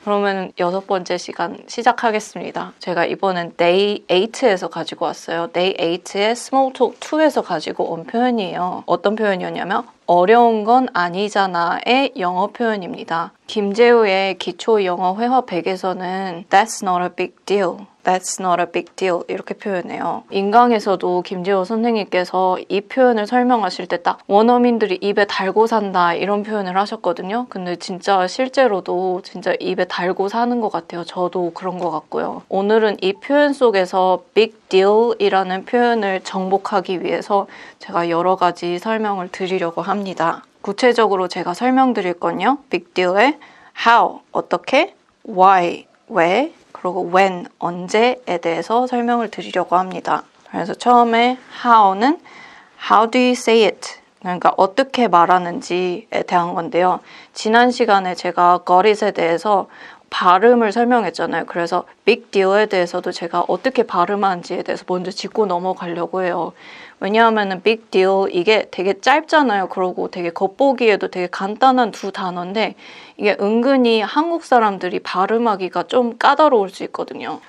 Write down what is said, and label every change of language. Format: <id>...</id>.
<ko>그러면 6번째 시간 시작하겠습니다. 제가 이번엔 Day 8에서 가지고 왔어요. Day 8의 Small Talk 2에서 가지고 온 표현이에요. 어떤 표현이었냐면 어려운 건 아니잖아의 영어 표현입니다.</ko> <en>김재우의 기초 영어 회화 100에서는 That's not a big deal. That's not a big deal 이렇게 표현해요.</en> <ko>인강에서도 김재호 선생님께서 이 표현을 설명하실 때 딱 원어민들이 입에 달고 산다 이런 표현을 하셨거든요. 근데 진짜 실제로도 진짜 입에 달고 사는 것 같아요. 저도 그런 것 같고요. 오늘은 이 표현 속에서 big deal 이라는 표현을 정복하기 위해서 제가 여러 가지 설명을 드리려고 합니다. 구체적으로 제가 설명드릴 건요. big deal의 how, 어떻게, why, 왜, 그리고 when, 언제에 대해서 설명을 드리려고 합니다.</ko> <en>그래서 처음에 how는 how do you say it?</en> <ko>그러니까 어떻게 말하는지에 대한 건데요. 지난 시간에 제가 got it에 대해서 발음을 설명했잖아요. 그래서 big deal에 대해서도 제가 어떻게 발음하는지에 대해서 먼저 짚고 넘어가려고 해요. 왜냐하면 big deal 이게 되게 짧잖아요. 그리고 되게 겉보기에도 되게 간단한 두 단어인데 이게 은근히 한국 사람들이 발음하기가 좀 까다로울 수 있거든요.</ko>